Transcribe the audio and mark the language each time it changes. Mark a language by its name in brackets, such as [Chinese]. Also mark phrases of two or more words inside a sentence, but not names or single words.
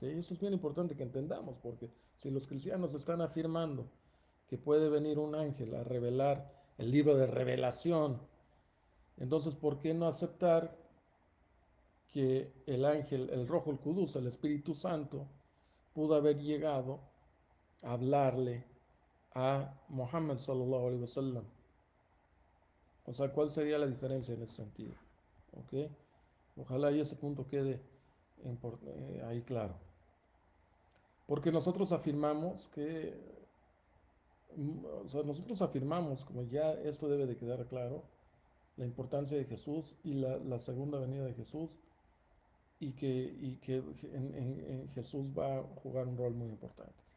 [Spanish] Eso es bien importante que entendamos, porque si los cristianos están afirmando que puede venir un ángel a revelar el libro de revelación, entonces, ¿por qué no aceptar que el ángel, el rojo, el Kudus, el Espíritu Santo, pudo haber llegado a hablarle a Muhammad [Arabic] صلى الله عليه وسلم? [Spanish] O sea, ¿cuál sería la diferencia en ese sentido? ¿Ok? Ojalá y ese punto quede ahí claro. Porque nosotros afirmamos que, o sea, nosotros afirmamos, como ya esto debe de quedar claro, la importancia de Jesús y la segunda venida de Jesús y que en Jesús va a jugar un rol muy importante.